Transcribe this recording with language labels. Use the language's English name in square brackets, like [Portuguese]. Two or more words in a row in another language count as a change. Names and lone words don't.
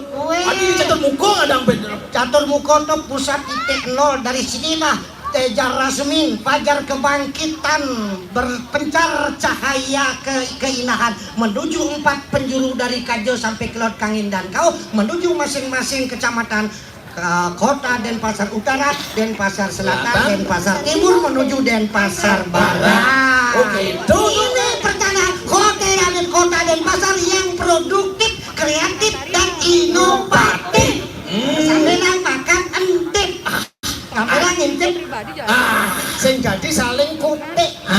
[Indonesian] Adi catur muka ada Catur muka itu pusat titik nol. Dari sinilah Teja Rasmi, fajar kebangkitan, berpencar cahaya keindahan menuju 4 penjuru dari Kajo sampai ke Laut Kangin dan Kau, menuju masing-masing kecamatan Kota Denpasar Utara, Denpasar Selatan, Denpasar Timur, menuju Denpasar Barat. Oke, itu Ini pertanyaan Kota Denpasar yang produktif, kreatif, dan inovatif. Sambil makan entip. Kamera ngintip. [Balinese] Sing jadi saling kutik.